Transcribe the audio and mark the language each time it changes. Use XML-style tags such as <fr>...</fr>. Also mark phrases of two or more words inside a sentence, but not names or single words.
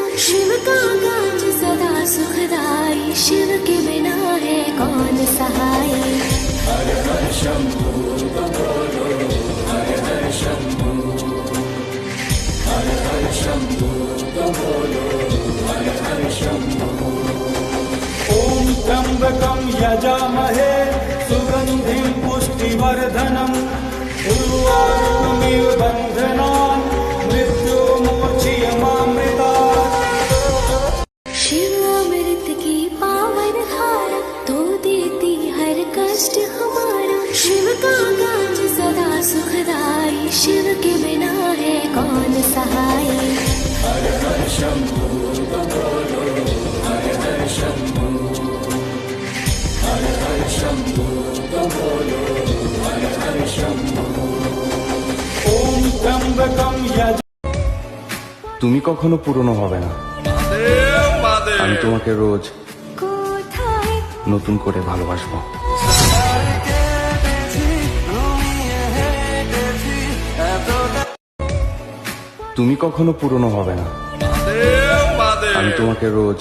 <hi>शिव का गान सदा सुखदाई, शिव के बिना है कौन सहाय। हर हर शंभू तो बोलो, हर हर शंभू, हर हर शंभू तो बोलो, हर हर शंभू।</hi> <sa>ओम त्र्यंबकं यजामहे सुगंधिं पुष्टिवर्धनम्, उर्वारुकमिव बन्धनान् मृत्युर्मोचयमामृतात्।</sa> <hi>शिव अमृत की पावन धारा, तो देती हर कष्ट हमारा। शिव का गान सदा सुखदाई, शिव के बिना है कौन सहाय। हर हर शंभू तो बोलो, हर हर शंभू, हर हर शंभू तो बोलो, हर हर शंभू।</hi> <sa>ओम त्र्यंबकं यज।</sa> <bn>তুমি কখনো পুরনো হবে না, আমি তোমাকে রোজ কোথায় নতুন করে ভালোবাসবো। তুমি কখনো পুরনো হবে না, আমি তোমাকে রোজ</bn>